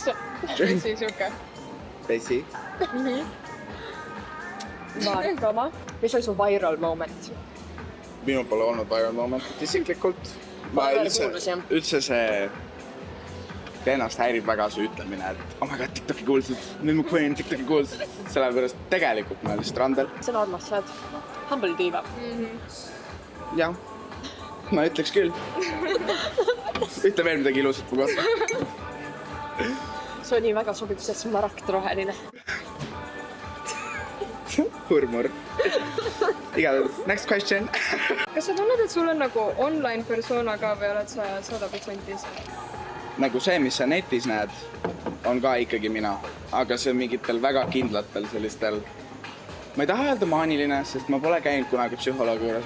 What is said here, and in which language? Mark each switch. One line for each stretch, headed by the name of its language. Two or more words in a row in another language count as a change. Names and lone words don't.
Estonian: Pesi siuke. Pesi. Vaarkama. Mis oli su
English: viral moment?
Estonian: Minul pole olnud
English: viral momentit
Estonian: isiklikult. Ma üldse see ennast häirib väga see ütlemine, et
English: oh my god,
Estonian: TikToki kuulsud, Mimmu Queen, TikToki kuulsud. Sellepärast tegelikult ma lihtsalt Randel. See on armas, sa oled
English: humble diva.
Estonian: Jah, ma ütleks küll. Ütle veel midagi ilusat mu kohta. See on nii väga sobib, sest see on maraktroheline. Hurmur. Igatahes,
English: next question.
Estonian: Kas sa tunned, et sul on nagu
English: online persona
Estonian: ka või oled sa 100% ise? Nagu see, mis sa netis näed, on ka ikkagi mina. Aga see on mingitel väga kindlatel sellistel... Ma ei taha öelda maaniline, sest ma pole käinud kunagi psühholoogi juures.